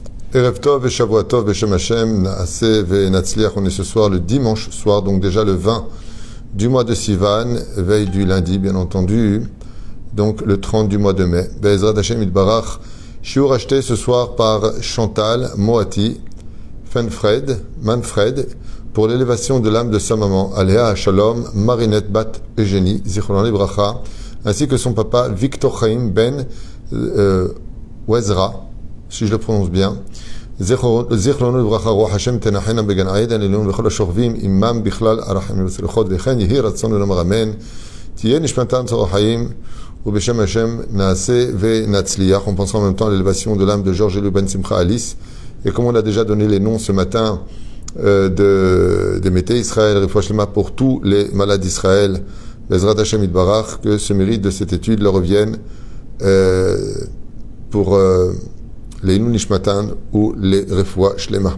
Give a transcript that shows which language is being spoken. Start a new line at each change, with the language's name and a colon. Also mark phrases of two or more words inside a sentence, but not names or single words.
Hebrew: ערב טוב et שבוע טוב בשם השם נעשה ונצליח.
French: On est ce soir le dimanche soir, donc déjà le 20 du mois de Sivan, veille du lundi bien entendu, donc le 30 du mois de mai.
Hebrew: בעזרת השם יתברך.
French: Shiur acheté ce soir par Chantal Moati Manfred pour l'élévation de l'âme de sa maman
Hebrew: עליה שלום
French: Marinette Bat Eugénie
Hebrew: זכרון לברכה,
French: ainsi que son papa Victor Chaim Ben Wezra, si je le prononce bien.
Hebrew: זיכרונו לברכה, רוח השם תנחנה בגן עדן עליון וכל השוכבים עמם בכלל הרחמים והצלחות, וכן יהי רצון ולומר אמן. תהיה נשמתם צרור חיים ובשם השם נעשה ונצליח.
French: On pensera en même temps à l'élévation de l'âme de Georges Elou Ben Simcha Alice, et comme on a déjà donné les noms ce matin de Mété Israël,
Hebrew: רפואה שלמה
French: pour tous les malades d'Israël,
Hebrew: בעזרת השם יתברך,
French: que ce mérite de cette étude leur revienne pour les
Hebrew: עילוי נשמתן
French: ou les
Hebrew: רפואה שלמה.